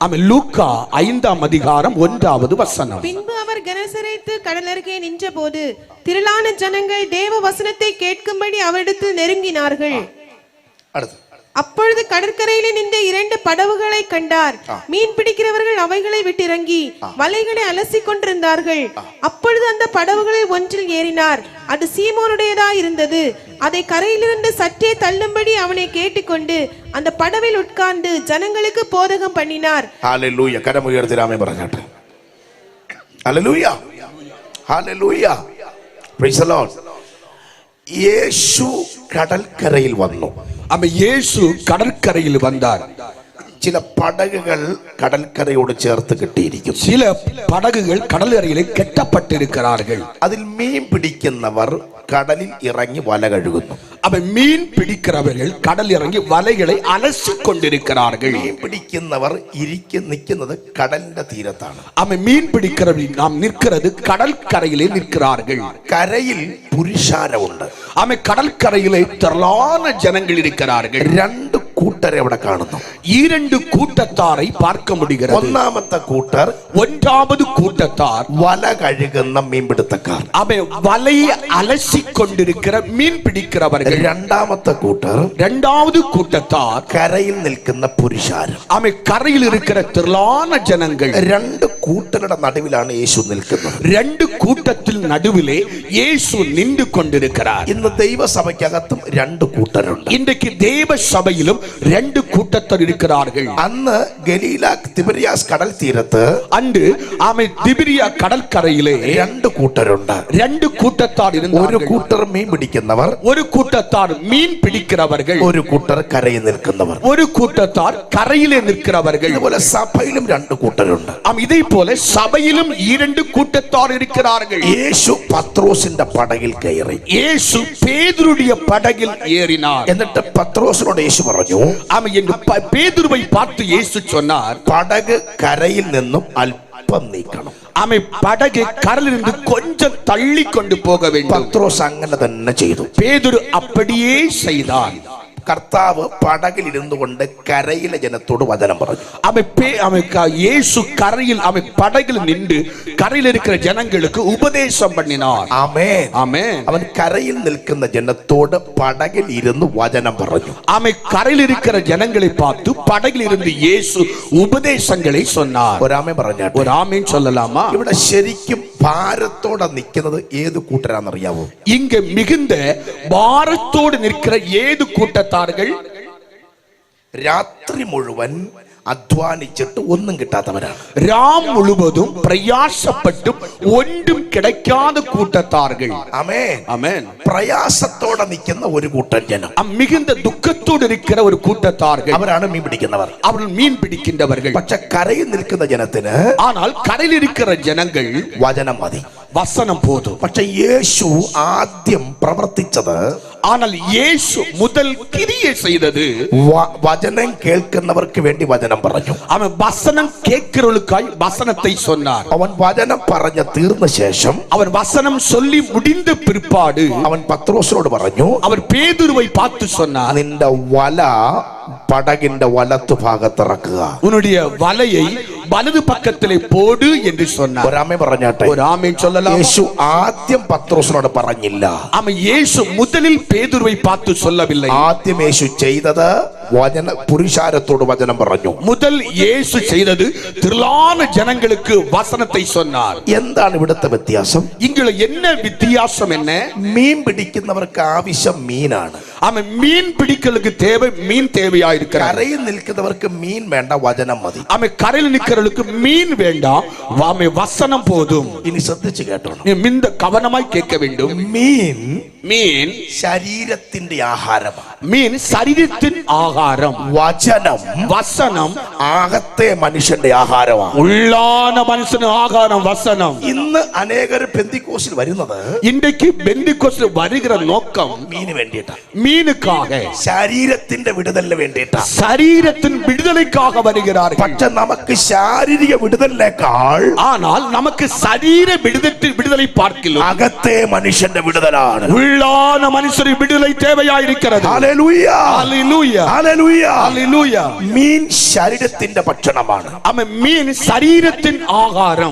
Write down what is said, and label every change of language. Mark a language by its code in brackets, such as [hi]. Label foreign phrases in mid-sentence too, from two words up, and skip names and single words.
[ta] ஆமை லூக்கா 5-ாம் அதிகாரம் 1வது வசனம். பின்பு அவர் கனசரேத்து கடலருகே நின்றபோது திரளான ஜனங்கள் தேவ வசனத்தை கேட்கும்படி அவரிடத்தில் நெருங்கினார்கள். [ml] അടുത്ത [ta] அப்பொழுது கடற்கரையிலே நின்ற 2 படவுகளை கண்டார். மீன் பிடிக்கிறவர்கள் அவைகளை விட்டிறங்கி வலைகளை அலசி கொண்டிருந்தார்கள். அப்பொழுது அந்த படவுகளில் ஒன்றில் ஏறினார். அது சீமோனுடையதா இருந்தது. அதை கரையிலிருந்து சற்றே தள்ளும்படி அவனை கேட்டுக்கொண்டு அந்த படவில் உட்கார்ந்து ஜனங்களுக்கு போதகம் பண்ணினார். [ml] ഹല്ലേലൂയ, കരമുയർത്തി ആമേൻ പറഞ്ഞാട്ടെ. ഹല്ലേലൂയ, ഹല്ലേലൂയ, [en] praise the Lord. [ml] യേശു കടൽക്കരയിൽ വന്നു. [ta] ஆமை இயேசு கடற்கரையில் வந்தார். [ml] ചില പടകുകൾ കടൽക്കരയോട് ചേർത്ത് കെട്ടിയിരിക്കുന്നു. [ta] சில படகுகள் கடற்கரையிலே கட்டப்பட்டிருக்கிறார்கள். [ml] അതിൽ മീൻ പിടിക്കുന്നവർ കടലിൽ ഇറങ്ങി വല കഴുകുന്നു. [ta] அவை மீன் பிடிக்கிறவர்கள் கடல் இறங்கி வலைகளை அலசி கொண்டிருக்கிறார்கள். [ml] മീൻ പിടിക്കുന്നവർ നിൽക്കുന്നത് കടലിന്റെ തീരത്താണ്. [ta] அவை மீன் பிடிக்கிறவர்கள் நாம் நிற்கிறது கடற்கரையிலே நிற்கிறார்கள். [ml] കരയിൽ പുരുഷാരമുണ്ട്. [ta] ஆமை கடற்கரையிலே திரளான ஜனங்கள் இருக்கிறார்கள். [ml] 2 കൂട്ടരെ അവിടെ കാണുന്നു. [ta] 2 கூட்டத்தாரை பார்க்க முடிகிறது. [ml] ഒന്നാമത്തെ കൂട്ടർ, [ta] 1வது கூட்டத்தார் [ml] വല കഴുകുന്ന മീൻപിടുത്തക്കാർ. [ta] அவை வலையை அலசி கொண்டிருக்கிற மீன் பிடிக்கிறவர்கள். [ml] രണ്ടാമത്തെ കൂട്ടർ, [ta] 2வது கூட்டத்தார் [ml] കരയിൽ നിൽക്കുന്ന പുരുഷാരം. [ta] அவை கரையில் இருக்கிற திரளான ஜனங்கள். [ml] 2 കൂട്ടരുടെ നടുവിലാണ് യേശു നിൽക്കുന്നത്. [ta] 2 கூட்டத்தில் நடுவிலே இயேசு நின்று கொண்டிருக்கிறார். [ml] ഇന്ന് ദൈവസഭയ്ക്കകത്തും 2 കൂട്ടരുണ്ട്. [ta] இன்றைக்கு தேவ சபையிலும் 2 கூட்டத்தார் இருக்கிறார்கள். [ml] അന്ന് ഗലീല തിബരിയാസ് കടൽ തീരത്ത് [ta] அன்று ஆமை திபிரியா கடற்கரையிலே [ml] 2 കൂട്ടരുണ്ട്. [ta] 2 கூட்டத்தார் [ml] ഒരു [ta] இருந்தார்கள். [ml] കൂട്ടർ മീൻ പിടിക്കുന്നവർ, [ta] ஒரு கூட்டத்தார் மீன் பிடிக்கிறவர்கள், [ml] ഒരു കൂട്ടർ കരയിൽ നിൽക്കുന്നവർ. [ta] ஒரு கூட்டத்தார் கரையிலே நிற்கிறவர்கள். [ml] ഇതുപോലെ സഭയിലും 2 കൂട്ടരുണ്ട്. [ta] இதே போல சபையிலும் 2 கூட்டத்தார் இருக்கிறார்கள். [ml] യേശു പത്രോസിന്റെ പടകിൽ കയറി. [ta] இயேசு பேதுருடைய படகில் ஏறினார். [ml] എന്നിട്ട് പത്രോസിനോട് യേശു പറഞ്ഞു, [ta] பேதுருவை பார்த்து இயேசு சொன்னார், [ml] പടക് കരയിൽ നിന്നും അല്പം നീക്കണം. [ta] ஆமை படகை கடலிலிருந்து கொஞ்சம் தள்ளி கொண்டு போக வேண்டும். [ml] പത്രോസ് അങ്ങനെ തന്നെ ചെയ്തു. [ta] பேதுரு அப்படியே செய்தான். [ml] കർത്താവ് പടകിൽ ഇരുന്നു കൊണ്ട് കരയിലെ ജനത്തോട് വചനം പറഞ്ഞു. [ta] இயேசு கரையில் படகில் நின்று கரையில் இருக்கிற ஜனங்களுக்கு உபதேசம் பண்ணினார். [ml] ആമേൻ, [ta] ஆமென். [ml] അവൻ കരയിൽ നിൽക്കുന്ന ജനത്തോട് പടകിൽ ഇരുന്ന് വചനം പറഞ്ഞു. [ta] கரையில் இருக்கிற ஜனங்களை பார்த்து படகில் இருந்து இயேசு உபதேசங்களை சொன்னார். [ml] ഒരാമേൻ പറഞ്ഞാട്ടെ. [ta] ஒரு ஆமென் சொல்லலாமா? [ml] ഇവിടെ ശരിക്കും ഭാരത്തോടെ നിൽക്കുന്നത് ഏത് കൂട്ടരാണെന്നറിയാവോ? [ta] இங்க மிகுந்த பாரத்தோடு நிற்கிற ஏது கூட்டத்தார்கள்? [ml] രാത്രി മുഴുവൻ അധ്വാനിച്ചിട്ട് ഒന്നും കിട്ടാത്തവരാണ്. [ta] ராம் முழுவதும் பிரயாசப்பட்டும் ஒன்றும் கிடைக்காத கூட்டத்தார்கள். [ml] ആമേൻ, [ta] ஆமென். [ml] പ്രയാസത്തോടെ നിൽക്കുന്ന ഒരു കൂട്ടം ജനം, [ta] மிகுந்த துக்கத்தோடு இருக்கிற ஒரு கூட்டத்தார்கள், [ml] അവരാണ് മീൻ പിടിക്കുന്നവർ. [ta] அவர்கள் மீன் பிடிக்கின்றவர்கள். [ml] പക്ഷെ കരയിൽ നിൽക്കുന്ന ജനത്തിന് [ta] ஆனால் கரையில் இருக்கிற ஜனங்கள் [ml] വചനം മതി. [ta] வசனம் போதும். [ml] പക്ഷെ യേശു ആദ്യം പ്രവർത്തിച്ചത്, [ta] ஆனால் இயேசு முதல் கிரியை செய்தது, [ml] വചനം കേൾക്കുന്നവർക്ക് വേണ്ടി വചനം പറഞ്ഞു. [ta] அவன் வசனம் கேட்கிறவர்களுக்காய் வசனத்தை சொன்னார். [ml] അവൻ വചനം പറഞ്ഞ തീർന്ന ശേഷം [ta] அவன் வசனம் சொல்லி முடிந்த பிற்பாடு [ml] അവൻ പത്രോസിനോട് പറഞ്ഞു, [ta] அவர் பேதுருவை பார்த்து சொன்னார், [ml] നിന്റെ വല പടകിന്റെ വലത്തു ഭാഗത്തിറക്കുക. [ta] உன்னுடைய வலையை வலது பக்கத்திலே போடு என்று சொன்னார். [ml] ഒരാമേ പറഞ്ഞാട്ടെ. [ta] ஒரு ஆமென் சொல்லலாம். [ml] യേശു ആദ്യം പത്രോസിനോട് പറഞ്ഞില്ല. [ta] அவன் இயேசு முதலில் பேதுருவை பார்த்து சொல்லவில்லை. [ml] ആദ്യം യേശു ചെയ്തത് പുരുഷാരത്തോട് വചനം പറഞ്ഞു. [ta] முதல் இயேசு செய்தது திரளான ஜனங்களுக்கு வசனத்தை சொன்னார். [ml] എന്താണ് ഇവിടുത്തെ വ്യത്യാസം? [ta] இங்குள்ள என்ன வித்தியாசம் என்ன? [ml] മീൻ പിടിക്കുന്നവർക്ക് ആവശ്യം മീനാണ്. [ta] அவன் மீன் பிடிக்கிறதுக்கு தேவை மீன் தேவையா இருக்கிறார். [ml] കരയിൽ നിൽക്കുന്നവർക്ക് മീൻ വേണ്ട, വചനം മതി. [ta] அவன் கரையில் நிக்கிறவர்களுக்கு மீன் வேண்டாம், அவன் வசனம் போதும். [ml] ഇനി ശ്രദ്ധിച്ചു കേട്ടോണം. [ta] நீ மிந்த கவனமாய் கேட்க வேண்டும். [ml] മീൻ [ta] மீன் [ml] ശരീരത്തിന്റെ ആഹാരമാണ്. [ta] மீன் சரீரத்தின் ஆகாரம். [ml] വചനം [ta] வசனம் [ml] ആകത്തെ മനുഷ്യന്റെ ആഹാരമാണ്. [ta] உள்ளான மனுஷன் ஆகாரம் வசனம். [ml] ഇന്ന് അനേകർ പെന്തിക്കോസിൽ വരുന്നത് [ta] இன்றைக்கு பெந்திக்கோஸ்தில் வருகிற நோக்கம் [ml] മീന് വേണ്ടിയിട്ടാണ്. [ta] மீனுக்காக, [ml] ശരീരത്തിന്റെ വിടുതലിന് വേണ്ടിയിട്ടാണ്. [ta] சரீரத்தின் விடுதலைக்காக வருகிறார்கள். [ml] പക്ഷെ നമുക്ക് ശാരീരിക വിടുതലിനേക്കാൾ [ta] ஆனால் நமக்கு சரீர விடுதலை பார்க்கலாம் [ml] അകത്തെ മനുഷ്യന്റെ വിടുതലാണ്. [ta] உள்ளான மனுஷரின் விடுதலை தேவையாயிருக்கிறது. [ml] ഹല്ലേലൂയ, [ta] ஹல்லேலூயா, [ml] ഹല്ലേലൂയ. [ta] ஹல்லேலூயா. [ml] മീൻ ശരീരത്തിന്റെ ഭക്ഷണമാണ്. [ta] அவன் மீன் சரீரத்தின் ஆகாரம்.